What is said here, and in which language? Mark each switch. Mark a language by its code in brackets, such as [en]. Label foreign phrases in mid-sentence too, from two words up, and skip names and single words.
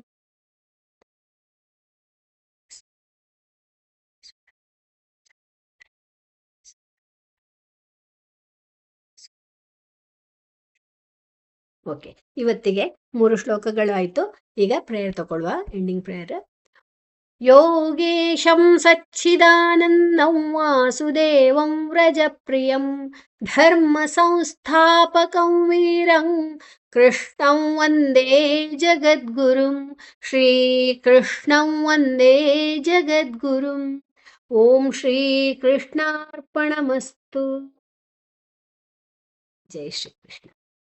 [kn] ಓಕೆ, ಇವತ್ತಿಗೆ 3 ಶ್ಲೋಕಗಳು ಆಯ್ತು. ಈಗ ಪ್ರೇಯರ್ ತಗೊಳ್ಳುವ, [en] ending prayer. [sa] ಯೋಗೇಶಂ ಸಚ್ಚಿದಾನಂದಂ ವಾಸುದೇವಂ ವ್ರಜಪ್ರಿಯಂ ಧರ್ಮ ಸಂಸ್ಥಾಪಕಂ ವೀರಂ ಕೃಷ್ಣಂ ವಂದೇ ಜಗದ್ಗುರುಂ, ಶ್ರೀಕೃಷ್ಣಂ ವಂದೇ ಜಗದ್ಗುರುಂ. ಓಂ ಶ್ರೀಕೃಷ್ಣಾರ್ಪಣಮಸ್ತು. ಜೈ ಶ್ರೀಕೃಷ್ಣ.